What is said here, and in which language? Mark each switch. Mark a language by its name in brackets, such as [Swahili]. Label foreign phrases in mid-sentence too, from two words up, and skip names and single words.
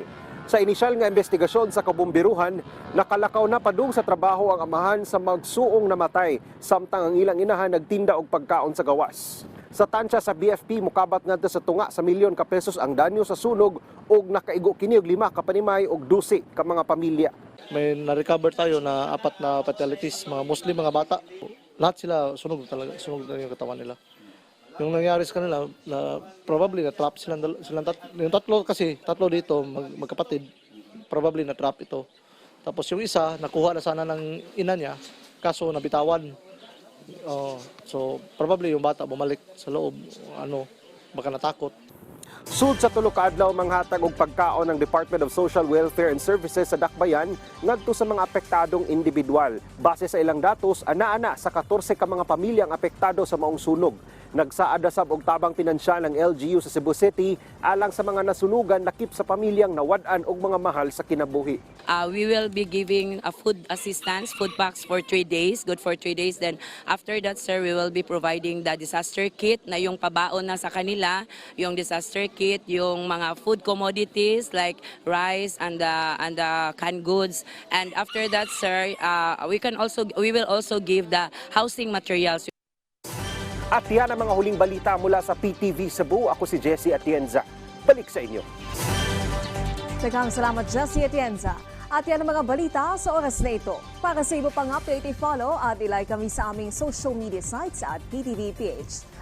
[Cebuano] Sa inisyal nga investigasyon sa kabumbiruhan, nakalakaw na padung sa trabaho ang amahan sa magsuong namatay samtang ang ilang inahan nagtinda og pagkaon sa gawas. Sa tansya sa BFP, mukabat ngadto sa tunga sa milyon ka pesos ang danyo sa sunog ug nakaigo kini og 5 ka panimay ug 12 ka mga pamilya. [Filipino] May na-recover tayo na 4 na fatalities, mga Muslim, mga bata. Lahat sila sunog talaga yung katawan nila. Yung nangyari sa kanila, na probably na-trap silang yung tatlo dito, magkapatid, probably na-trap ito. Tapos yung isa, nakuha na sana ng ina niya, kaso nabitawan. So probably yung bata bumalik sa loob, baka natakot. [Cebuano] Sud sa tulo ka adlaw manghatag og pagkaon ng Department of Social Welfare and Services sa Dakbayan ngadto sa mga apektadong individual. Base sa ilang datos, ana-ana sa 14 ka mga pamilyang apektado sa maong sunog. Nagsaada sab og tabang pinansyal ng LGU sa Cebu City alang sa mga nasunugan lakip sa pamilyang nawad-an og mga mahal sa kinabuhi. [English] We will be giving a food assistance, food packs for 3 days, good for 3 days. Then after that, sir, we will be providing the disaster kit [Filipino] na yung pabaon na sa kanila, [English] yung disaster kit, [Filipino] yung mga [English] food commodities like rice and the canned goods. And after that, sir, we will also give the housing materials. [Filipino] At yan ang mga huling balita mula sa PTV Cebu. Ako si Jessie Atienza. Balik sa inyo. [Cebuano] Daghang salamat, Jessie Atienza. [Filipino] At yan ang mga balita sa oras na ito. Para sa iba pang update, i-follow at ilike kami sa aming [English] social media sites [Filipino] at PTV PH.